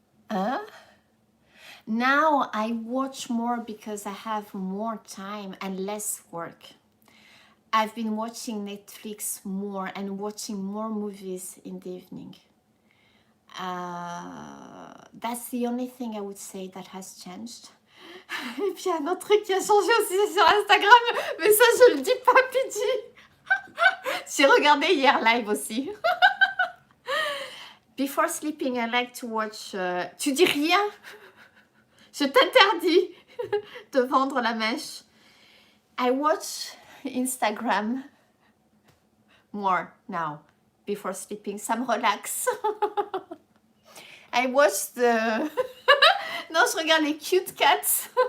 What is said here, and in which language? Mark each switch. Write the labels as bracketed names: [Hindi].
[English] Huh? Now I watch more because I have more time and less work. I've been watching Netflix more and watching more movies in the evening. That's the only thing I would say that has changed. [French] Et puis un autre truc qui a changé aussi sur Instagram, mais ça je le dis pas, Pidgey. J'ai regardé hier live aussi. [English] Before sleeping, I like to watch... [French] Tu dis rien? Je t'interdis de vendre la mèche. [English] I watch Instagram more now, before sleeping. [French] Ça me relaxe. [English] I watch the... [French] Non, je regarde les [English] cute cats.